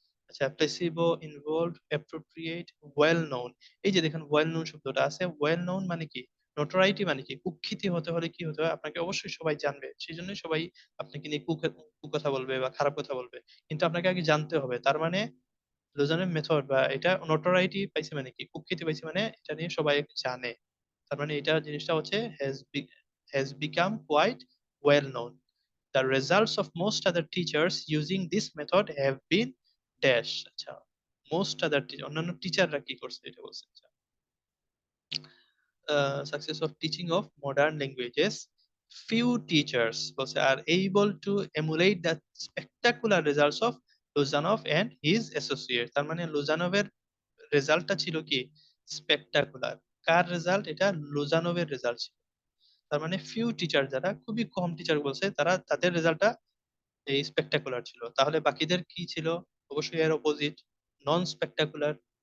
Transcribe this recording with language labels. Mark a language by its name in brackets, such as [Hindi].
[Bangla] আচ্ছা placebo, involved, appropriate, well known, এই যে দেখেন ওয়েল নোন শব্দটা আছে, ওয়েল নোন মানে কি, নোটোরাইটি মানে কি, কুখ্যাতি হতে হলে কি হতে হয়, আপনাকে অবশ্যই সবাই জানবে, সেই জন্যই সবাই আপনাকে নিয়ে কুকথা বলবে বা খারাপ কথা বলবে, কিন্তু আপনাকে আগে জানতে হবে। তার মানে লোজানের মেথড বা এটা নোটোরাইটি পাইছে মানে কি, কুখ্যাতি পাইছে মানে এটা নিয়ে সবাই জানে, তার মানে এটা জিনিসটা হচ্ছে [English] has become quite well known. The results of most other teachers using this method have been dash। [Bangla] আচ্ছা মোস্ট আদার টিচার, অন্যান্য টিচাররা কি করছে এটা বলছে। [English] আচ্ছা success of teaching of modern languages, few teachers [Bangla] বলছে [English] are able to emulate the spectacular results of Lozanov and his associates। [Bangla] তার মানে লুজানভের রেজাল্টটা ছিল কি, স্পেকটাকুলার। কার রেজাল্ট, এটা লুজানভের রেজাল্ট ছিল। তার মানে ফিউ টিচার, যারা খুবই কম টিচার বলছে, তারা তাদের রেজাল্টটা এই স্পেকটাকুলার ছিল, তাহলে বাকিদের কি ছিল, অবশ্যই এর অপোজিট, নন স্পেকটাকুলার।